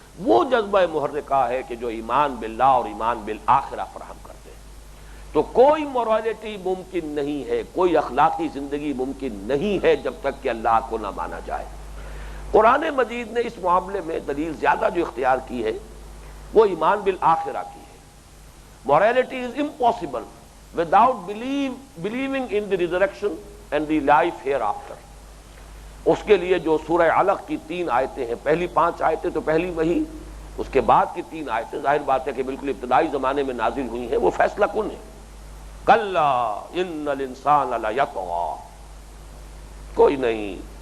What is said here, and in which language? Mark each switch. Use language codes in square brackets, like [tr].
[ur] وہ جذبہ محرکہ ہے کہ جو ایمان باللہ اور ایمان بالآخرہ فراہم کرتے ہیں. تو کوئی موریلٹی ممکن نہیں ہے، کوئی اخلاقی زندگی ممکن نہیں ہے جب تک کہ اللہ کو نہ مانا جائے. قرآن مجید نے اس معاملے میں دلیل زیادہ جو اختیار کی ہے وہ ایمان بالآخرہ کی ہے. [en] Morality is impossible without believing in the resurrection and the life hereafter. [ur] اس کے لیے جو سورہ علق کی 3 آیتیں ہیں، پہلی 5 آیتیں تو پہلی وہی، اس کے بعد کی 3 آیتیں ظاہر بات ہے کہ بالکل ابتدائی زمانے میں نازل ہوئی ہیں، وہ فیصلہ کن ہے. [ar] کلا ان الانسان لیطغی، [ur] کوئی نہیں،